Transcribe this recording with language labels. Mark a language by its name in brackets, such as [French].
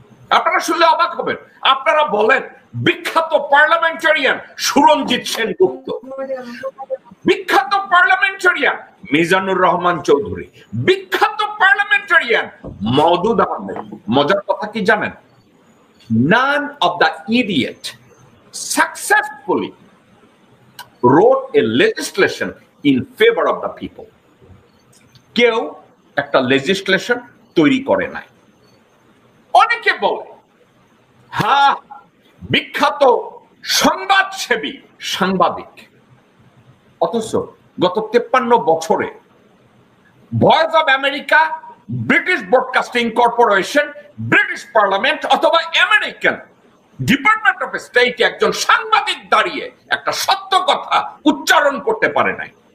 [Bangla] আপনারা শুনলে অবাক হবেন। আপনারা বলেন বিখ্যাত পার্লামেন্টারিয়ান সুরঞ্জিত সেনগুপ্ত, বিখ্যাত পার্লামেন্টারিয়ান মিজানুর রহমান চৌধুরী, বিখ্যাত পার্লামেন্টারিয়ান মওদুদ আহমেদ। মজার কথা কি জানেন? [English] none of the idiot successfully wrote a legislation in favor of the people. [Bangla] কেউ একটা লেজিসলেশন তৈরি করে নাই। অনেকে বলে হ্যাঁ বিখ্যাত সংবাদসেবী সাংবাদিক, অথচ গত 53 বছরে voice of America, British broadcasting corporation, British parliament অথবা আমেরিকান ডিপার্টমেন্ট অফ স্টেট একজন সাংবাদিক দাঁড়িয়ে একটা সত্য কথা উচ্চারণ করতে পারে নাই।